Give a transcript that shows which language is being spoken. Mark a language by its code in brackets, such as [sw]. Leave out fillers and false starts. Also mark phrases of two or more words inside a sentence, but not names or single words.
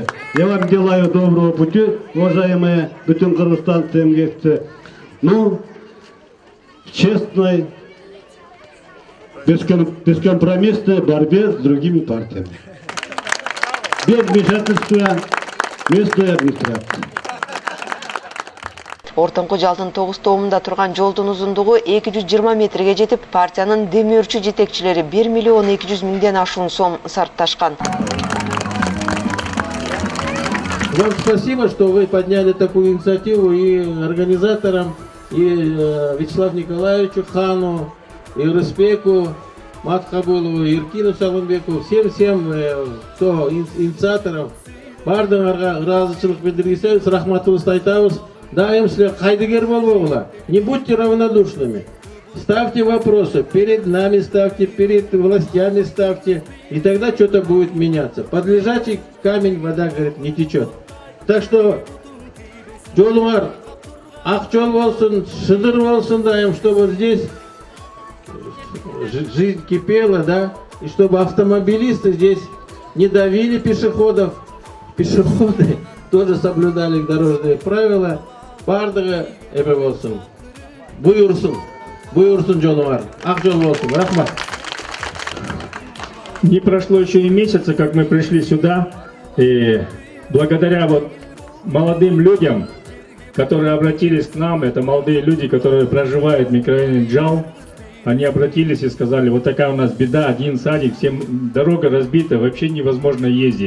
[ru] Я вам желаю доброго пути, уважаемые Бүтүн кыргызстанцы, эмгекчи. Ну, честной, бескомпромиссной борьбе с другими партиями. Без вмешательства местной администрации. [ky] Ортоңку жалдын 9 тоомунда турган жолдун узундугу 220 метрге жетип, партиянын демөөрчү жетекчилери 1 миллион 200 миңден ашуун сом сарпташкан. [ru] Вам спасибо, что вы подняли такую инициативу, и организаторам, и Вячеславу Николаевичу Хану, и Рыспеку, Маткабулову, Иркину Салымбеку, всем, кто инициаторов, [ky] бардыңарға разычылык билдиргенсиз, рахматыбызды айтабыз. Дайым силер кайдыгер болбогула. [ru] Не будьте равнодушными. Ставьте вопросы, перед нами ставьте, перед властями ставьте, и тогда что-то будет меняться. Под лежачий камень вода, говорит, не течет. Так что, [ky] жолуңар ак жол болсун, шыдыр болсун дайым, [ru] чтобы здесь жизнь кипела, да, и чтобы автомобилисты здесь не давили пешеходов, пешеходы тоже соблюдали дорожные правила. [ky] Бардығы эбе болсын, буйурсын жолуңар, ак жол болсын, рахмат. [ru] Не прошло еще и месяца, как мы пришли сюда, и благодаря вот молодым людям, которые обратились к нам, это молодые люди, которые проживают в микрорайоне Джал, они обратились и сказали, вот такая у нас беда, один садик, всем дорога разбита, вообще невозможно ездить.